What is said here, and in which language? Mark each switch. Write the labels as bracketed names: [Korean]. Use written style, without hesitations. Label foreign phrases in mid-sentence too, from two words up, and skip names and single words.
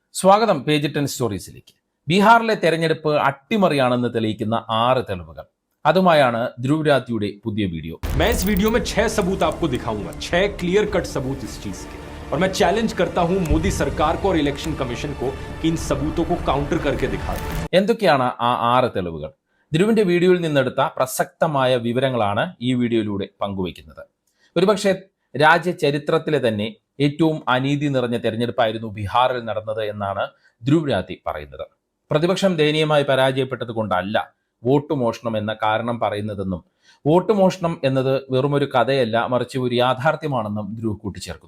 [Malayalam] സ്വാഗതം പേജ് 10 സ്റ്റോറീസിലേക്ക്. ബീഹാറിലെ തെരഞ്ഞെടുപ്പ് അട്ടിമറിയാണെന്ന് തെളിയിക്കുന്ന 6 തെളിവുകൾ. അതുമായാണ് ധ്രുവ് രാത്തിയുടെ പുതിയ വീഡിയോ. [Hindi] मैं इस वीडियो में 6 सबूत आपको दिखाऊंगा, 6 [English] clear cut [Hindi] सबूत इस चीज के। और मैं चैलेंज करता हूं मोदी सरकार को और [English] election commission [Hindi] को कि इन सबूतों को काउंटर करके दिखा दें। [Malayalam] എന്തൊക്കെയാണ് ആ 6 തെളിവുകൾ? ധ്രുവിന്റെ വീഡിയോയിൽ നിന്നെടുത്ത പ്രസക്തമായ വിവരങ്ങളാണ് ഈ വീഡിയോയിലൂടെ പങ്കുവയ്ക്കുന്നത്. ഒരുപക്ഷെ രാജ്യ ചരിത്രത്തിലെ തന്നെ ഏറ്റവും അനീതി നിറഞ്ഞ തെരഞ്ഞെടുപ്പായിരുന്നു ബീഹാറിൽ നടന്നത് എന്നാണ് ധ്രുവ് രാത്തി പറയുന്നത്. പ്രതിപക്ഷം ദയനീയമായി പരാജയപ്പെട്ടത് കൊണ്ടല്ല വോട്ട് മോഷണം എന്ന കാരണം പറയുന്നതെന്നും വോട്ട് മോഷണം എന്നത് വെറുമൊരു കഥയല്ല, മറിച്ച് ഒരു യാഥാർത്ഥ്യമാണെന്നും ധ്രുവ് കൂട്ടിച്ചേർക്കുന്നു.